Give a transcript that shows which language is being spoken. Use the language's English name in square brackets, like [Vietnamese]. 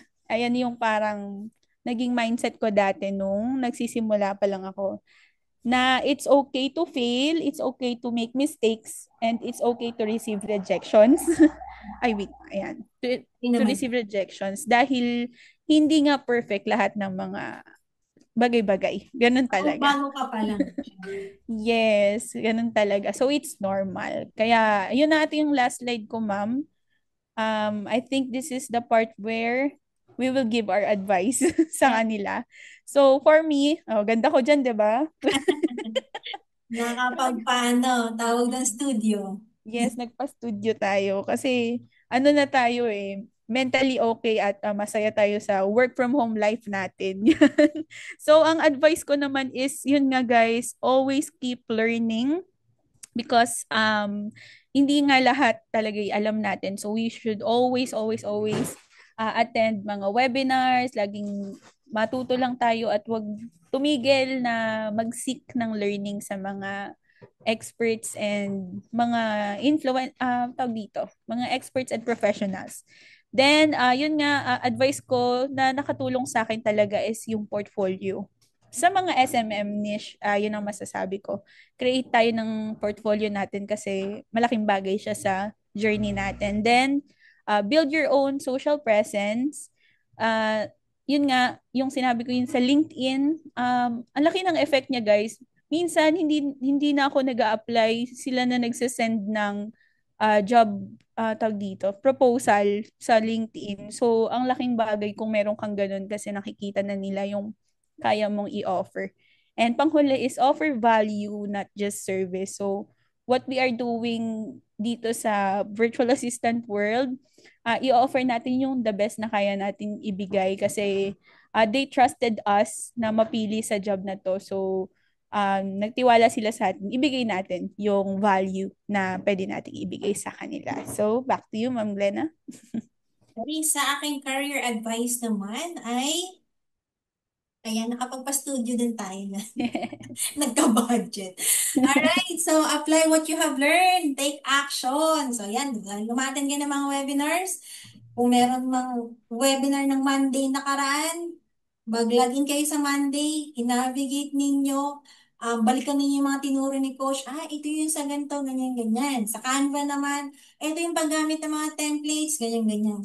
[Filipino] Ayan yung parang naging mindset ko dati nung nagsisimula pa lang ako, [English] na it's okay to fail, it's okay to make mistakes, and it's okay to receive rejections. [Filipino] Ay, wait, ayan. Yun [English] To [Filipino] naman. receive rejections dahil hindi nga perfect lahat ng mga bagay-bagay. Ganun talaga. Bago ka pa lang. Yes, ganun talaga. [English] So, it's normal. [Filipino] Kaya, yun natin yung last slide ko, ma'am. [English] I think this is the part where we will give our advice sa Yeah. [Filipino] kanila. So, for me, ganda ko dyan, di ba? Nakakapagpaano, tawag ng studio. Yes, nagpa-studio tayo kasi ano na tayo mentally okay at masaya tayo sa work from home life natin. So, ang advice ko naman is, yun nga guys, [English] always keep learning because [Filipino] hindi nga lahat talaga alam natin. So, [English] we should always attend [Filipino] mga webinars, laging matuto lang tayo at wag tumigil na mag-seek ng learning sa mga experts and mga tawag dito, mga experts and professionals. Then, yun nga, advice ko na nakatulong sa akin talaga is yung portfolio. Sa mga SMM niche, yun ang masasabi ko. Create tayo ng portfolio natin kasi malaking bagay siya sa journey natin. [English] Then, build your own social presence. [Filipino] Yun nga, yung sinabi ko yun sa LinkedIn, ang laki ng effect niya guys. Minsan hindi na ako nag-a-apply, sila na nagse-send ng job tawag dito, proposal sa LinkedIn. So, ang laking bagay kung meron kang ganun kasi nakikita na nila yung kaya mong i-offer. [English] And [Filipino] panghuli [English] is offer value, not just service. [Filipino] So, [English] what we are doing [Filipino] dito sa virtual assistant world, i-offer natin yung the best na kaya natin ibigay kasi [English] they trusted us [Filipino] na mapili sa job na to. So, nagtiwala sila sa atin, ibigay natin yung value na pwede nating ibigay sa kanila. [English] So, back to you, Ma'am Glenna. [Filipino] Okay, sa aking career advice naman ay, ayan, nakapagpa-studio din tayo na. Nagka-budget. [English] Alright, so apply what you have learned. Take action. [Filipino] So yan, lumaten ka ng mga webinars. Kung meron mang webinar ng Monday nakaraan, mag-login kayo sa Monday, i-navigate ninyo, balikan ninyo yung mga tinuro ni Coach. Ito yung sa ganito, ganyan, ganyan. Sa Canva naman, ito yung paggamit ng mga templates, ganyan, ganyan.